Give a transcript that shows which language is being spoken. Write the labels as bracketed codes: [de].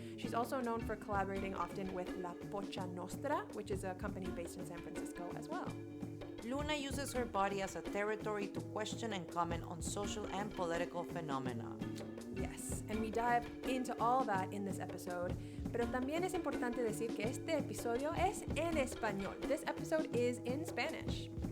[en] She's also known for collaborating often with La Pocha Nostra, which is a company based in San Francisco as well. Luna uses her body as a territory to question and comment on social and political phenomena. Yes, and we dive into all that in this episode. [es] Pero también es importante decir que este episodio es en español. [en] This episode is in Spanish.